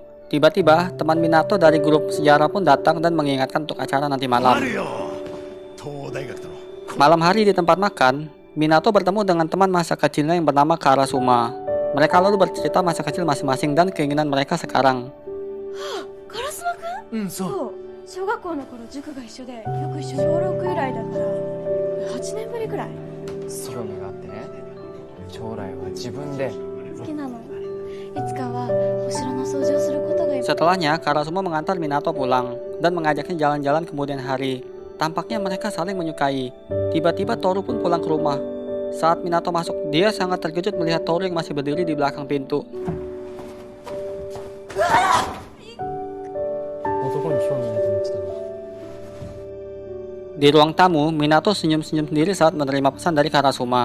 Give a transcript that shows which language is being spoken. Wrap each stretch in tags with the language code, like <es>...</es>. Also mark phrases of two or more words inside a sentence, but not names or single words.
<id>Tiba-tiba, teman Minato dari grup sejarah pun datang dan mengingatkan untuk acara nanti malam. Malam hari di tempat makan, Minato bertemu dengan teman masa kecilnya yang bernama Karasuma. Mereka lalu bercerita masa kecil masing-masing dan keinginan mereka sekarang.</id> <ja>ガラスマくん、うん、そう。小学校の頃塾が一緒でよく一緒に小6以来だから8年ぶりくらい。興味があってね、将来は自分で。好きなの。いつかはお城の掃除をすることが。</ja> <id>Setelahnya, Karasuma mengantar Minato pulang dan mengajaknya jalan-jalan kemudian hari. Tampaknya mereka saling menyukai. Tiba-tiba Toru pun pulang ke rumah. Saat Minato masuk, dia sangat terkejut melihat Toru yang masih berdiri di belakang pintu. Di ruang tamu, Minato senyum-senyum sendiri saat menerima pesan dari Karasuma.</id>